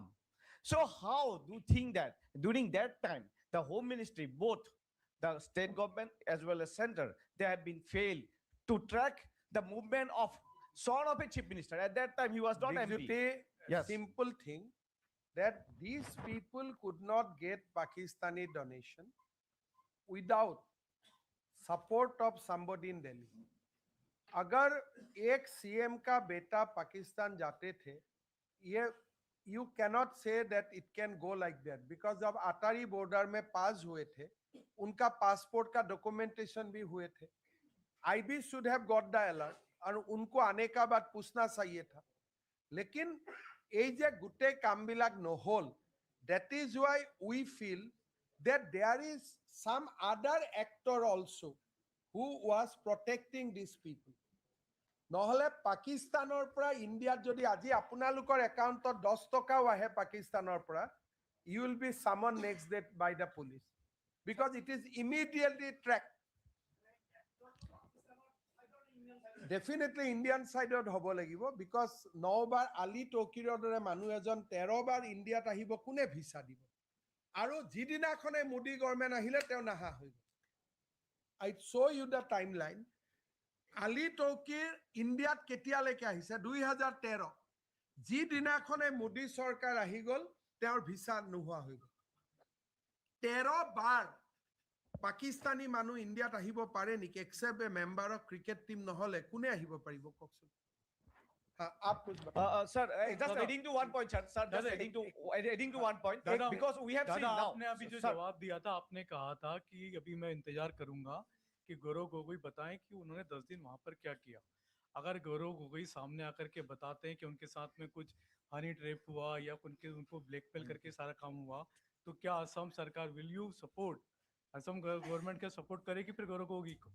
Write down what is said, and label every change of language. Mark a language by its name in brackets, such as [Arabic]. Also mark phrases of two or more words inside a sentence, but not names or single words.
[English] So how do you think that during that time the Home Ministry, both the state government as well as center, they have been failed to track the movement of son of a Chief Minister? At that time he was not MP. Yes. Simple thing that these people could not get Pakistani donation without support of somebody in Delhi. [Hindi] अगर एक सीएम का बेटा पाकिस्तान जाते थे, ये [English] you cannot say that it can go like that, because [Hindi] जब अटारी बॉर्डर में पास हुए थे उनका पासपोर्ट का डॉक्यूमेंटेशन भी हुए थे. [English] IB should have got the alert [Hindi] और उनको आने का बाद पूछना चाहिए था. [Assamese] लेकिन ये যে গোটেই কামবিলাক নহল, [English] that is why we feel that there is some other actor also who was protecting these people. [Assamese] নহলে পাকিস্তানৰ পৰা ইন্ডিয়াত যদি আজি আপোনালোকৰ একাউণ্টত 10 টকাও আহে পাকিস্তানৰ পৰা, [English] you will be summoned next day by the police because it is immediately tracked. Definitely Indian side [Assamese] হ'ব লাগিব, because 9 বাৰ আলী টৌকিৰৰ দৰে মানুহ এজন 13 বাৰ ইণ্ডিয়াত আহিব, কোনে ভিসা দিব? আৰু যিদিনাখনে মোদী গভৰ্ণমেণ্ট আহিলে তেওঁ নাহা হৈ গ'ল. [English] I show you the timeline. [Assamese] আলী টৌকিৰ ইণ্ডিয়াত কেতিয়ালৈকে আহিছে? 2013. যিদিনাখনে মোদী চৰকাৰ আহি গ'ল তেওঁৰ ভিসা নোহোৱা হৈ গ'ল. 13 বাৰ পাকিস্তানী মানুহ ইণ্ডিয়াত আহিব পাৰে নেকি? [English] except a member of cricket team [Assamese] নহলে কোনে আহিব পাৰিব কওকচোন? [Hindi] हाँ, आप कुछ बताओ। [English] Sir, just adding to one point, sir. Just adding to one point. Because we have seen now. [Hindi] आपने अभी जो जवाब दिया था, आपने कहा था कि अभी मैं इंतजार करूंगा कि गौरव गोगोई बताएं कि उन्होंने 10 दिन वहां पर क्या किया। अगर गौरव गोगोई सामने आकर के बताते हैं कि उनके साथ में कुछ हनी ट्रैप हुआ या उनको ब्लैकमेल करके सारा काम हुआ, तो क्या असम सरकार [English] will you support, [Hindi] असम गवर्नमेंट क्या सपोर्ट करेगी फिर गौरव गोगोई को?